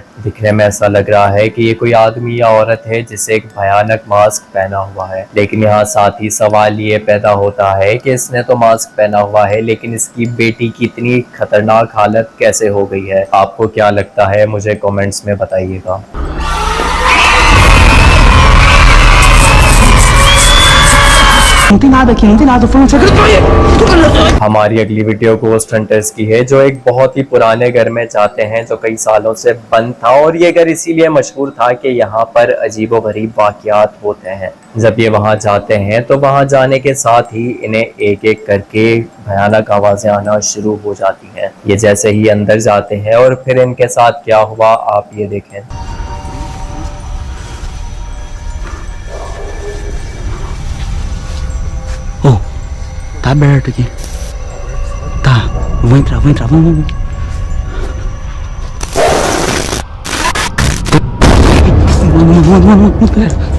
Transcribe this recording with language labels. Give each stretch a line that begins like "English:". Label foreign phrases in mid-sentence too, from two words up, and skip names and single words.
Hindi: दिखने में ऐसा लग रहा है कि ये कोई आदमी या औरत है जिसे एक भयानक मास्क पहना हुआ है, लेकिन यहाँ साथ ही सवाल ये पैदा होता है कि इसने तो मास्क पहना हुआ है लेकिन इसकी बेटी की इतनी खतरनाक हालत कैसे हो गई है। आपको क्या लगता है मुझे कमेंट्स में बताइएगा।
Portuguese: Não tem nada aqui, não tem nada. Tô falando segredo.
Hindi: हमारी अगली वीडियो घोस्ट हंटर्स की है जो एक बहुत ही पुराने घर में जाते हैं जो कई सालों से बंद था और ये घर इसीलिए मशहूर था कि यहाँ पर अजीबोगरीब वाकयात होते हैं। जब ये वहाँ जाते हैं तो वहाँ जाने के साथ ही इन्हें एक एक करके भयानक आवाजें आना शुरू हो जाती हैं। ये जैसे ही अंदर जाते हैं और फिर इनके साथ क्या हुआ आप ये देखें।
Portuguese: Oh, tá aberto aqui. Tá, vou entrar, vamos. Mano, galera.